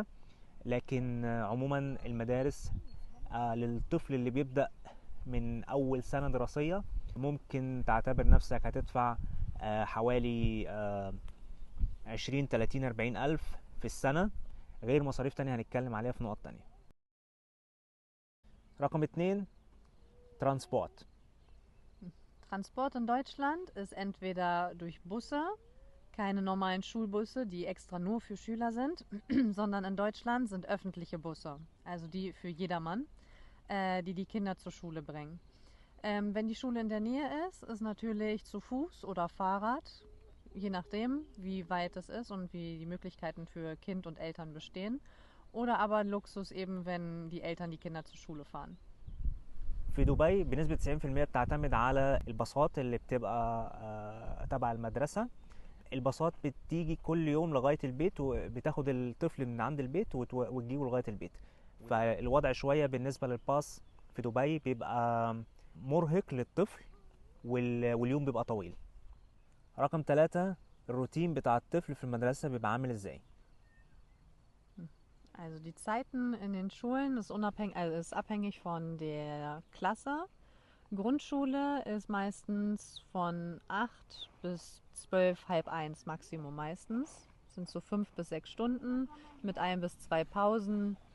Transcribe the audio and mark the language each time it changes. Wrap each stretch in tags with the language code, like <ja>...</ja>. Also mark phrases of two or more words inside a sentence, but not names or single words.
<ar>لكن عموما المدارس للطفل اللي بيبدأ من أول سنة دراسية ممكن تعتبر نفسك هتدفع حوالي 20 30 40 ألف في السنة، غير مصاريف تانية هنتكلم عليها في نقط تانية. رقم 2 ترانسبورت.</ar> <de>Transport in Deutschland ist entweder durch Busse, keine normalen Schulbusse, die extra nur für Schüler sind, sondern in Deutschland sind öffentliche Busse, also die für jedermann, die Kinder zur Schule bringen. Wenn die Schule in der Nähe ist natürlich zu Fuß oder Fahrrad, je nachdem, wie weit es ist und wie die Möglichkeiten für Kind und Eltern bestehen. Oder aber Luxus eben, wenn die Eltern die Kinder zur Schule fahren.</de> <ar>في دبي بنسبة 90% بتعتمد على الباصات اللي بتبقى تبع المدرسة. الباصات بتيجي كل يوم لغاية البيت وبتاخد الطفل من عند البيت وتجيبه لغاية البيت. فالوضع شوية بالنسبة للباص في دبي بيبقى مرهق للطفل واليوم بيبقى طويل. رقم 3 الروتين بتاع الطفل في المدرسة بيبقى عامل ازاي؟</ar> <de>Also die Zeiten in den Schulen ist abhängig von der Klasse. Grundschule ist meistens von 8 bis 12, halb eins Maximum meistens. Das sind so 5 bis 6 Stunden mit 1 bis 2 Pausen.</de>